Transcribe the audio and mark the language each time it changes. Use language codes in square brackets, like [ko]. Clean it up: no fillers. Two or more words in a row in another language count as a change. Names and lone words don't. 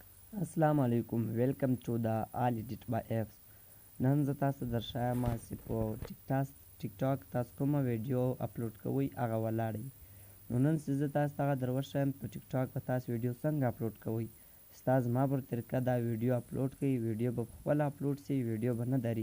[ar] السلام عليكم. [en] Welcome to the All Edit by Fs. [ps] نن زه تاسو درښایم چې په ټیکټاک تاسو کومه ویډیو اپلوډ کوئ هغه ولاړئ. نو نن چې زه تاسو ته دروښیم په ټیکټاک به تاسو ویډیو څنګه اپلوډ کوئ. ستا زما پر طریقه دا ویډیو اپلوډ کړئ. ویډیو به پخپله اپلوډ شي، ویډیو به نه دري.